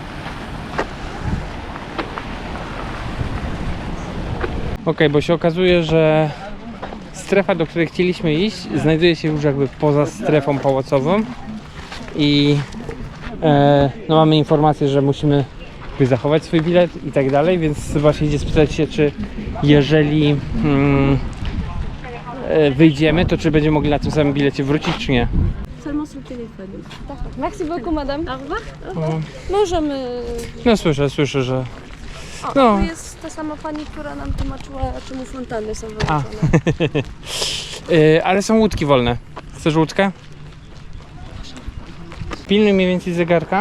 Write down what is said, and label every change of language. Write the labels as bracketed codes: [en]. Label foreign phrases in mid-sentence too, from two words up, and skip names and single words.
[pl] Okej, bo się okazuje, że strefa, do której chcieliśmy iść, znajduje się już jakby poza strefą pałacową i no mamy informację, że musimy zachować swój bilet i tak dalej, więc właśnie idzie spytać się, czy jeżeli wyjdziemy, to czy będziemy mogli na tym samym bilecie wrócić, czy nie. [fr] Seulement sur le téléphone. D'accord. Merci beaucoup, madame. Au revoir. [pl] O, Możemy... no słyszę, że... O, No. tu jest ta sama pani, która nam tłumaczyła, czemu fontanny są A. wyłączone. Ale są łódki wolne. Chcesz łódkę? Pilnuj mniej więcej zegarka.